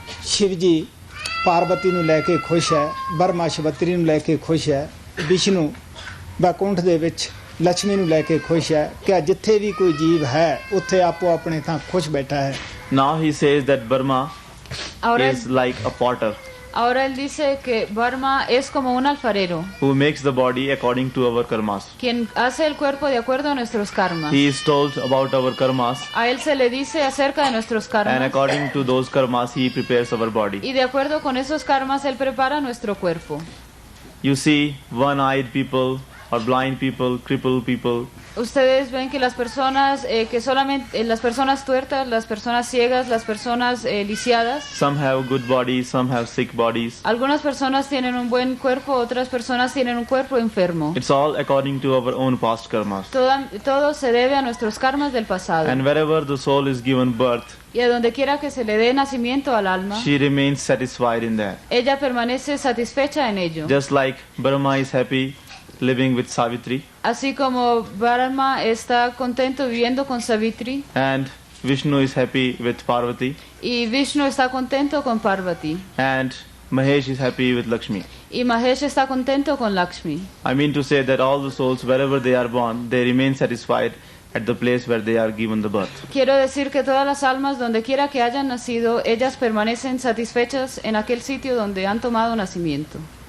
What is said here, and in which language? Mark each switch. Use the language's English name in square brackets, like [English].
[Punjabi] शिव जी पार्वती ਨੂੰ ਲੈ ਕੇ ਖੁਸ਼ ਹੈ, ਬਰਮਾ ਸ਼ਿਵਤਰੀ ਨੂੰ ਲੈ ਕੇ ਖੁਸ਼ ਹੈ, ਵਿਸ਼ਨੂੰ ਬੈਕੁੰਠ ਦੇ ਵਿੱਚ ਲక్ష్ਮੀ ਨੂੰ ਲੈ ਕੇ ਖੁਸ਼ ਹੈ ਕਿ ਜਿੱਥੇ ਵੀ ਕੋਈ ਜੀਵ ਹੈ ਉੱਥੇ ਆਪੋ ਆਪਣੇ ਥਾਂ ਖੁਸ਼ ਬੈਠਾ ਹੈ। [English] Now he says that Brahma [Spanish] Ahora, [English] is like a potter [Spanish] ahora él dice que Brahma es como un alfarero, [English] who makes the body according to our karmas. [Spanish] quien hace el cuerpo de acuerdo a nuestros karmas. [English] He is told about our karmas, [Spanish] A él se le dice acerca de nuestros [English] and [Spanish] karmas. [English] according to those karmas he prepares our body. [Spanish] Y de acuerdo con esos karmas, él prepara nuestro cuerpo. [English] You see one-eyed people or blind people, crippled people, [Spanish] Ustedes ven que las personas que solamente las personas tuertas, las personas ciegas, las personas lisiadas, [English] some have good bodies, some have sick bodies. [Spanish] algunas personas tienen un buen cuerpo, otras personas tienen un cuerpo enfermo. [English] It's all according to our own past karmas. [Spanish] Todo se debe a nuestros karmas del pasado. [English] And wherever the soul is given birth, [Spanish] Y a donde quiera que se le dé nacimiento al alma, [English] she remains satisfied in that. [Spanish] ella permanece satisfecha en ello. [English] Just like Brahma is happy living with Savitri, [Spanish] Así como Brahma está contento viviendo con Savitri [English] and Vishnu is happy with Parvati, [Spanish] y Vishnu está contento con Parvati. [English] and Mahesh is happy with Lakshmi. [Spanish] Y Mahesh está contento con Lakshmi. [English] I mean to say that all the souls, wherever they are born, they remain satisfied at the place where they are given the birth. [Spanish] Quiero decir que todas las almas, donde quiera que hayan nacido, ellas permanecen satisfechas en aquel sitio donde han tomado nacimiento.